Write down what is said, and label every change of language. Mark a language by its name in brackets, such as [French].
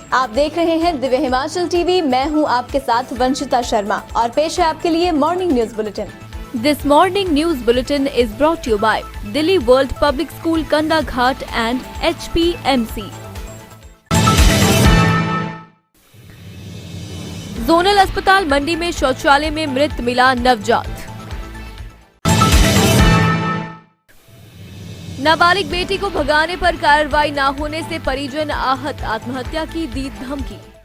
[Hindi] आप देख रहे हैं दिव्य हिमाचल टीवी। मैं हूं आपके साथ वंशिता शर्मा और पेश है आपके लिए morning news bulletin. [English] This morning news bulletin is brought to you by Delhi World Public School Kanda Ghat and HPMC. [Hindi] Zonal अस्पताल मंडी में शौचालय में मृत मिला नवजात। नाबालिग बेटी को भगाने पर कार्रवाई न होने से परिजन आहत, आत्महत्या की दी धमकी।